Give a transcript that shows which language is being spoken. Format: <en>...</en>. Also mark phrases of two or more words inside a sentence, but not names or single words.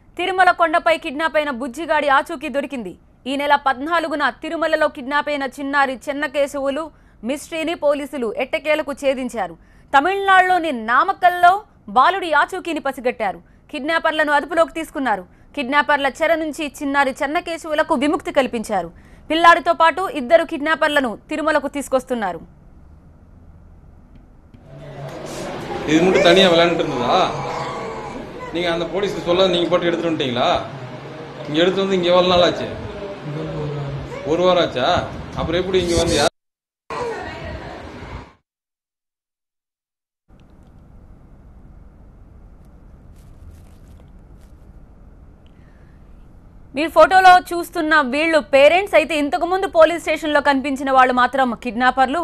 <te>తిరుమల కొండపై కిడ్నాప్ అయిన బుజ్జిగాడి ఆచూకీ దొరికింది. ఈ నెల 14న తిరుమలలో కిడ్నాప్ అయిన చిన్నారి చెన్నకేశవులు మిస్టరీని పోలీసులు ఎట్టకేలకు ఛేదించారు. తమిళనాడులోని నామక్కల్లో బాలుడి ఆచూకీని పసిగట్టారు. కిడ్నాపర్లను అదుపులోకి తీసుకున్నారు. కిడ్నాపర్ల చెర నుంచి చిన్నారి చెన్నకేశవులకు విముక్తి కల్పించారు. పిల్లాడితో పాటు 2 కిడ్నాపర్లను తిరుమలకు తీసుకొస్తున్నారు.</te> <ta>இது மட்டும் தனியாக விளையாண்டுட்டு இருந்ததா? நீங்கள் அந்த போலீஸ்க்கு சொல்ல நீங்கள் போட்டு எடுத்துட்டு வந்துட்டீங்களா? இங்கே எடுத்து வந்து இங்கே எவ்வளோ நாள் ஆச்சு? 1 வாரம் ஆச்சா? அப்புறம் எப்படி இங்கே வந்து யார்?</ta> <te>మీరు ఫోటోలో చూస్తున్న వీళ్ళు పేరెంట్స్ అయితే ఇంతకు ముందు పోలీస్ స్టేషన్లో కనిపించిన వాళ్ళు మాత్రం కిడ్నాపర్లు.</te>